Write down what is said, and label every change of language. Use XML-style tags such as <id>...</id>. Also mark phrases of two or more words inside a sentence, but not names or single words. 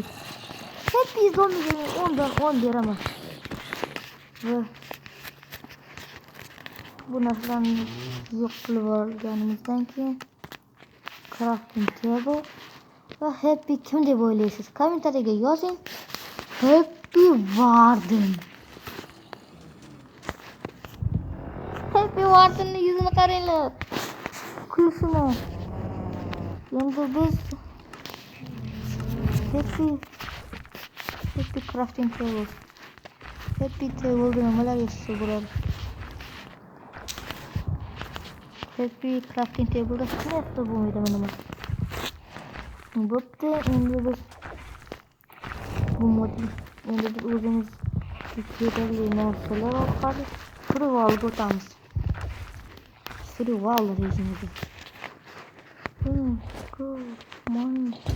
<uz>Happy Zombie'ga 10 dan 10 beraman. Va bu narsalarni yo'q qilib olganimizdan keyin</uz> <en>crafting table</en> <uz>va Happy kim deb o'ylaysiz? Kommentariyaga yozing. Happy Warden. Happy Wardenning yuzini qaranglar. Kulishini. Endi biz Happy</uz> <en>crafting table.</en> <uz>Happy table nimalar yozsa bo'ladi? Happy</uz> <en>crafting table</en> <uz>da narsa bo'lmaydi nima. Bo'pti, endi biz bu modni o'zimiz kerakli narsalar orqali survivalga o'tamiz. Survival rejimiga. Moni.</uz>